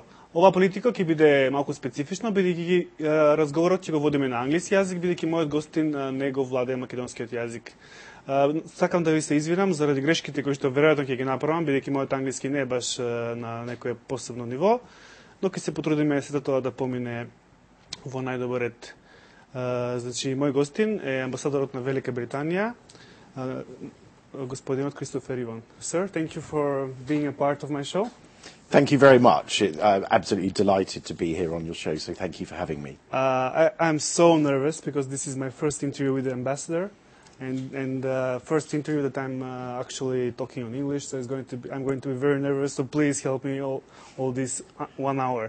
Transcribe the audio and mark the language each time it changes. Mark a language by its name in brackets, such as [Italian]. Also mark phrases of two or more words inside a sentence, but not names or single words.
[Macedonian] Ова Politiko ќе биде малку специфично, бидејќи разговорот ќе го водиме на англиски јазик, бидејќи мојот гостин не го владее македонскиот јазик. Сакам да ви се извинам заради грешките кои што веројатно ќе ги направам, бидејќи мојот англиски не е баш на некое посебно ниво, но ќе се потрудиме сето тоа да помине во најдобар ред. Значи, мој гостин е амбасадорот на Велика Британија, Господинот Кристофер Ивон. [English] Sir, thank you for being a part of my show. Thank you very much. I'm absolutely delighted to be here on your show, so thank you for having me. I'm so nervous because this is my first interview with the ambassador, and first interview that I'm actually talking on English, so I'm going to be very nervous, so please help me all this 1 hour.